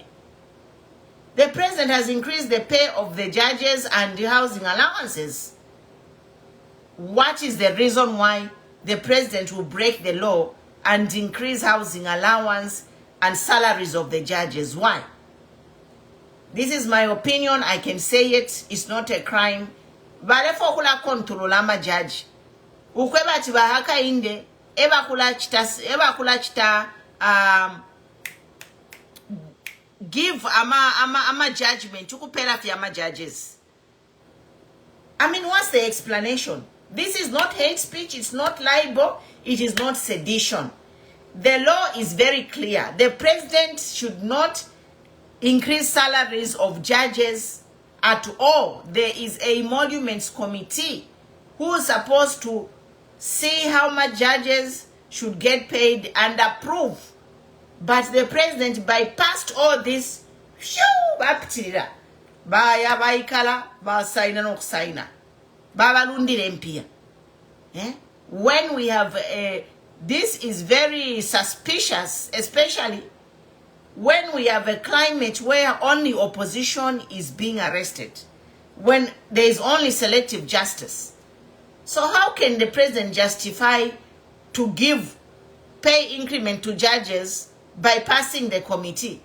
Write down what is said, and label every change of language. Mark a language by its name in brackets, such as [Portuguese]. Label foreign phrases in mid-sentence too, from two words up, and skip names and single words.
[English] The president has increased the pay of the judges and the housing allowances. What is the reason why the president will break the law and increase housing allowance and salaries of the judges? Why? This is my opinion. I can say it. It's not a crime. [Bemba] Balefo kula control ama judge. Ukweba tibahaka inde eba kula chita give ama judgment ukupela fi ama judges. [English] I mean, what's the explanation? This is not hate speech, it's not libel, it is not sedition. The law is very clear. The president should not increase salaries of judges at all. There is a emoluments committee who is supposed to see how much judges should get paid and approve. But the president bypassed all this. [Bemba] Baya baikala ba saina no saina. Baba lundire mpia. [English] When we have this is very suspicious, especially when we have a climate where only opposition is being arrested, when there is only selective justice. So how can the president justify to give pay increment to judges by passing the committee?